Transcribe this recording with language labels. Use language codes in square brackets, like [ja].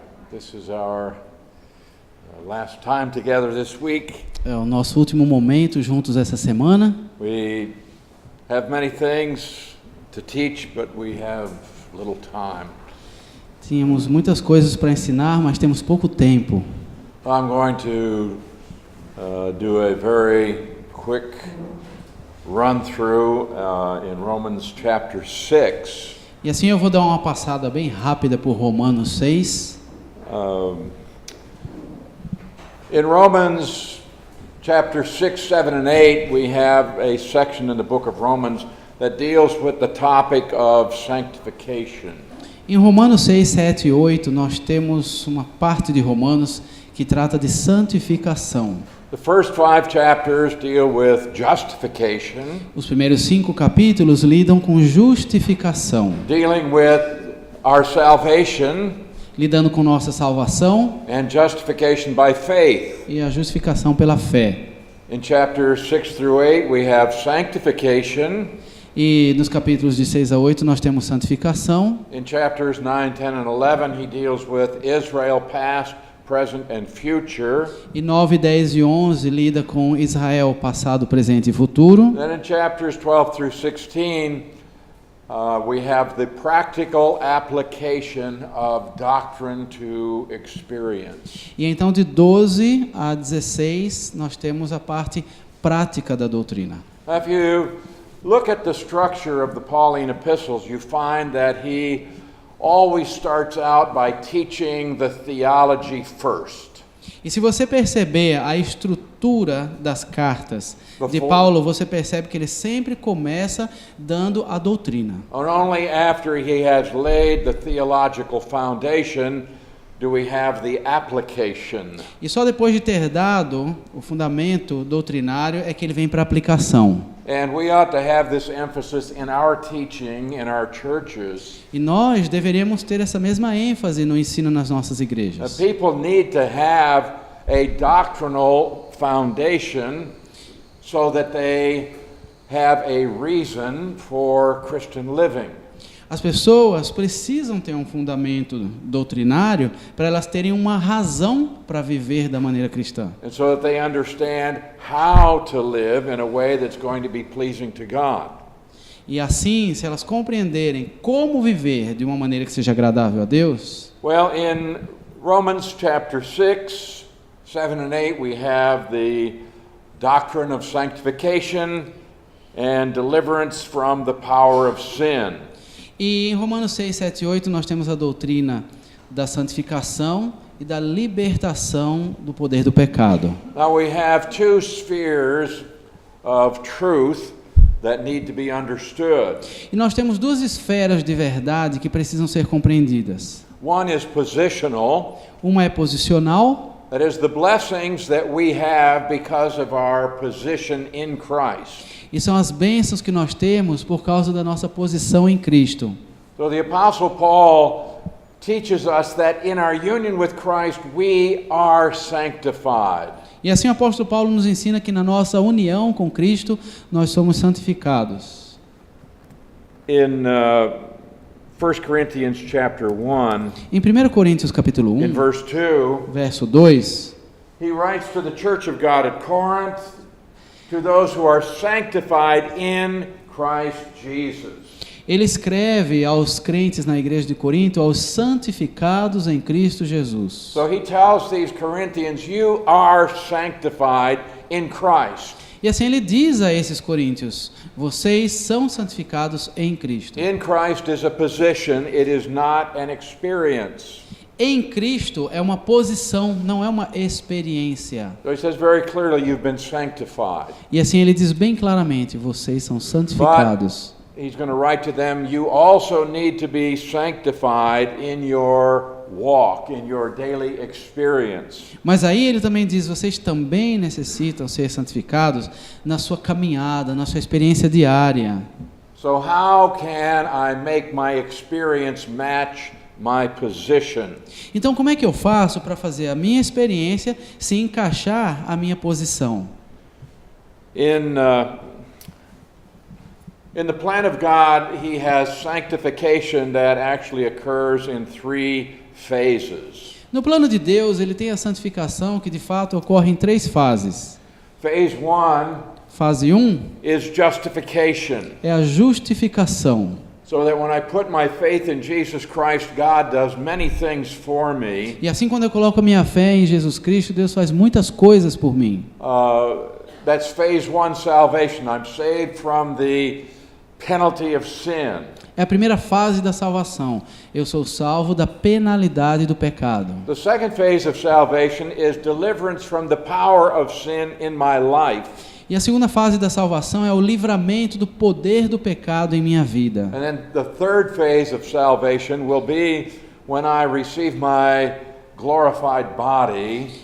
[en] This is our last time together this week. [pt] É o nosso último momento juntos essa semana. [en] We have many things to teach, but we have little time. [pt] Tínhamos muitas coisas para ensinar, mas temos pouco tempo. [en] I'm going to do a very quick run-through in Romans chapter 6. [pt] E assim eu vou dar uma passada bem rápida por Romanos 6. [en] In Romans chapter 6, 7, and 8, we have a section in the book of Romans that deals with the topic of sanctification. [pt] Em Romanos 6, 7 e 8, nós temos uma parte de Romanos que trata de santificação. [en] The first 5 chapters deal with justification, [pt] Os primeiros 5 capítulos lidam com justificação, [en] dealing with our salvation [pt] lidando com nossa salvação [en] and justification by faith. [pt] e a justificação pela fé. [en] In chapters 6 through 8, we have sanctification. [pt] E nos capítulos de 6 a 8 nós temos santificação. [en] In chapters 9, 10, and 11, he deals with Israel past, present, and future. [pt] E 9, 10 e 11 lida com Israel passado, presente e futuro. [en] Then in chapters 12 through 16, we have the practical application of doctrine to experience. [pt] E então de 12 a 16 nós temos a parte prática da doutrina. [en] Now, if you look at the structure of the Pauline epistles, you find that he always starts out by teaching the theology first. [pt] E se você perceber a estrutura das cartas de Paulo, você percebe que ele sempre começa dando a doutrina. [en] And only after he has laid the theological foundation do we have the application. [pt] E só depois de ter dado o fundamento doutrinário é que ele vem para a aplicação. [en] And we ought to have this emphasis in our teaching in our churches. [pt] E nós deveríamos ter essa mesma ênfase no ensino nas nossas igrejas. [en] People need to have a doctrinal foundation so that they have a reason for Christian living. [pt] As pessoas precisam ter um fundamento doutrinário para elas terem uma razão para viver da maneira cristã. [en] And so that they understand how to live in a way that's going to be pleasing to God. [pt] E assim, se elas compreenderem como viver de uma maneira que seja agradável a Deus. [en] Well, in Romans chapter 6, 7 and 8, we have the doctrine of sanctification and deliverance from the power of sin. [pt] E em Romanos 6, 7 e 8 nós temos a doutrina da santificação e da libertação do poder do pecado. [en] Now we have 2 spheres of truth that need to be understood. [pt] E nós temos 2 esferas de verdade que precisam ser compreendidas. [en] One is positional. [pt] Uma é posicional. [en] That is the blessings that we have because of our position in Christ. [pt] E são as bênçãos que nós temos por causa da nossa posição em Cristo. [en] So the Apostle Paul teaches us that in our union with Christ we are sanctified. [pt] E assim o apóstolo Paulo nos ensina que na nossa união com Cristo nós somos santificados. [en] In 1 Corinthians chapter 1, [pt] Em 1 Coríntios capítulo [en] in [pt] 1, [en] verse 2, [pt] verso 2, [en] he writes to the church of God at Corinth, to those who are sanctified in Christ Jesus. [pt] ele escreve aos crentes na igreja de Corinto, aos santificados em Cristo Jesus. [en] So he tells these Corinthians, you are sanctified in Christ. [pt] E assim ele diz a esses coríntios, vocês são santificados em Cristo. [en] In Christ is a position, it is not an experience. [pt] Em Cristo é uma posição, não é uma experiência. [en] So he says very clearly, you've been sanctified. [pt] E assim ele diz bem claramente, vocês são santificados. [en] He's going to write to them, you also need to be sanctified in your walk, in your daily experience. [pt] Mas aí ele também diz, vocês também necessitam ser santificados na sua caminhada, na sua experiência diária. [en] So how can I make my experience match my position? [pt] Então como é que eu faço para fazer a minha experiência se encaixar a minha posição? [en] In In the plan of God, He has sanctification that actually occurs in 3 phases. [pt] No plano de Deus, ele tem a santificação que de fato ocorre em 3 fases. [en] Phase 1 [pt] Fase 1 [en] is justification. [pt] é a justificação. [en] So that when I put my faith in Jesus Christ, God does many things for me. [pt] E assim, quando eu coloco a minha fé em Jesus Cristo, Deus faz muitas coisas por mim. [en] That's phase 1 salvation. I'm saved from the penalty of sin. [pt] É a primeira fase da salvação. Eu sou salvo da penalidade do pecado. [en] The second phase of salvation is deliverance from the power of sin in my life. [pt] E a segunda fase da salvação é o livramento do poder do pecado em minha vida. [en] And then the third phase of salvation will be when I receive my glorified body.